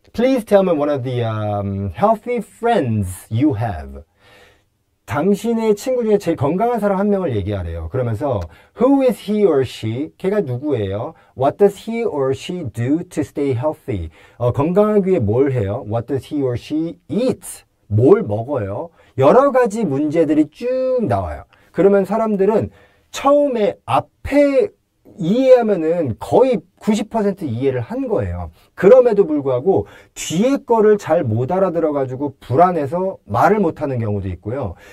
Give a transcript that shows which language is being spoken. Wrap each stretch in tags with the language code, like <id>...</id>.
<en>Please tell me one of the healthy friends you have.</en> <ko>당신의 친구 중에 제일 건강한 사람 한 명을 얘기하래요. 그러면서</ko> <en>Who is he or she?</en> <ko>걔가 누구예요?</ko> <en>What does he or she do to stay healthy?</en> <ko>건강하기 위해 뭘 해요?</ko> <en>What does he or she eat?</en> <ko>뭘 먹어요? 여러 가지 문제들이 쭉 나와요. 그러면 사람들은 처음에 앞에 이해하면은 거의 90% 이해를 한 거예요. 그럼에도 불구하고 뒤에 거를 잘 못 알아들어가지고 불안해서 말을 못하는 경우도 있고요.</ko>